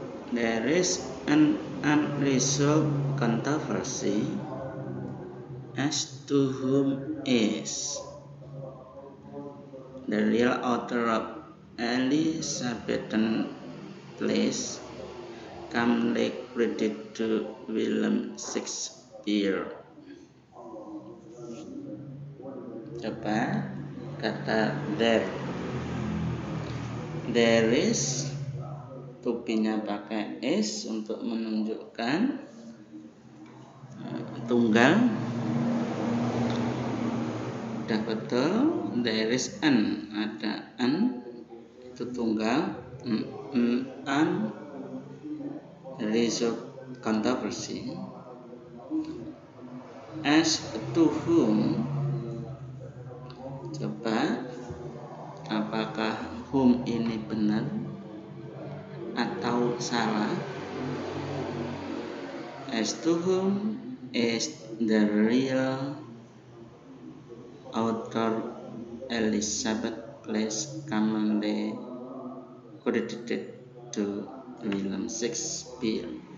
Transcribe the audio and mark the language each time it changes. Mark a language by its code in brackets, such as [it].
[en] There is an unresolved controversy as to whom is the real author of Elizabethan Plays commonly credited to William Shakespeare. [id] Coba kata there is, to-nya pakai is untuk menunjukkan tunggal. Udah betul. [en] There is an, [id] ada an, itu tunggal. [en] Unresolved controversy. As to whom, [id] coba apakah whom ini benar atau salah. [en] As to whom is the real author Elizabeth Plays commonly credited to William Shakespeare.